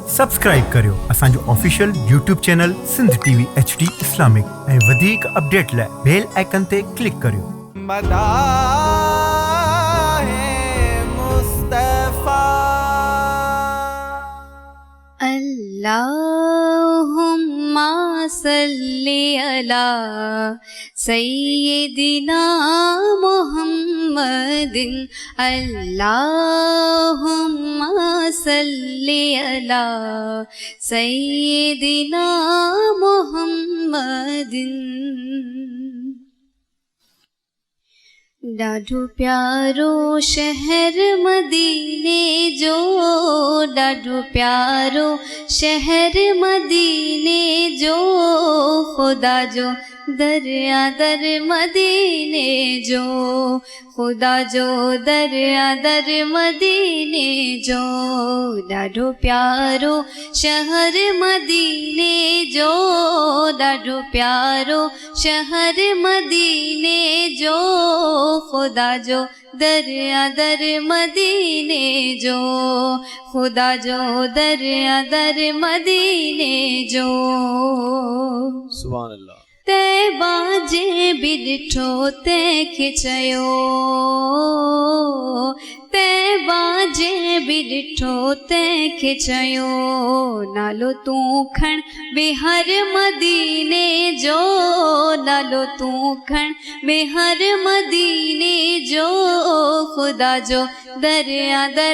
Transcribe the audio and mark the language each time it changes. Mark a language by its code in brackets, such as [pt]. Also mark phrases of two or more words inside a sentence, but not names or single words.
[sd] सब्सक्राइब करियो असांजो [en] official YouTube channel [sd] सिंध टीवी HD इस्लामिक ऐं वधीक अपडेट लाइ [en] bell icon [sd] ते क्लिक करियो। [ar] اللهم صل على سيدنا محمد اللهم صل على سيدنا محمد. [sd] ॾाढो प्यारो शहर मदीने जो, ॾाढो प्यारो शहर मदीने जो, खुदा जो दरिया दर मदीने जो, खुदा जो दरिया दर मदीने जो, ॾाढो प्यारो शहर मदीने जो, ॾाढो प्यारो शहर मदीने जो, खुदा जो दरिया दर मदीने जो, खुदा जो दरिया दर मदीने जो। [ar] سبحان الله. [sd] तैबा जे बि ॾिठो तंहिंखे चयो, तैबा जे बि ॾिठो तंहिंखे चयो, नालो तूं खण बिहर मदीने जो, नालो तूं खण बिहर मदीने जो, खुदा जो दरिया दर